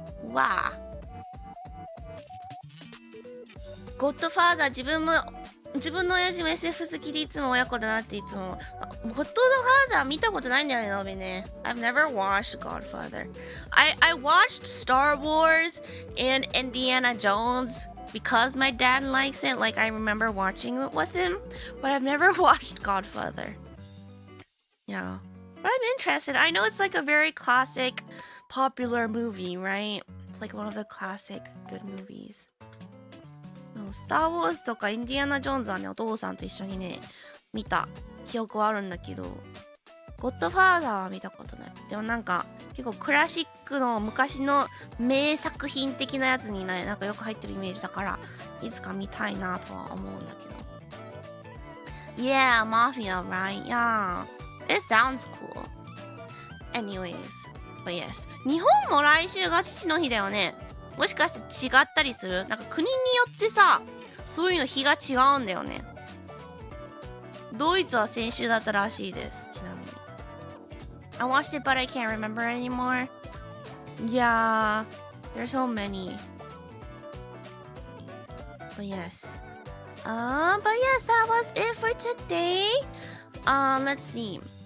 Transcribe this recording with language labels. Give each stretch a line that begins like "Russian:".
English: Wow.
Japanese: Godfather 自分の親父も SF 好きでいつも親子だなっていつも。 Godfather 見たことないんだよね、のびね。
English: I've never watched Godfather. I watched Star Wars and Indiana Jones.Because my dad likes it, like I remember watching it with him, but I've never watched Godfather. Yeah, but I'm interested. I know it's like a very classic, popular movie, right? It's like one of the classic good movies.
Japanese: スター・ウォーズとかインディアナ・ジョーンズはね、お父さんと一緒にね、見た記憶はあるんだけど、ゴッドファーザーは見たことない。でもなんか結構クラシックの昔の名作品的なやつにね、なんかよく入ってるイメージだから、いつか見たいなとは思うんだけど。
English: Yeah, Mafia, right? Yeah. It sounds cool. Anyways, but yes.
Japanese: 日本も来週が父の日だよね。もしかして違ったりする？なんか国によってさ、そういうの日が違うんだよね。ドイツは先週だったらしいです。ちなみに。
English: I watched it, but I can't remember anymore. Yeah, there's so many. But yes. But yes, that was it for today. Let's see.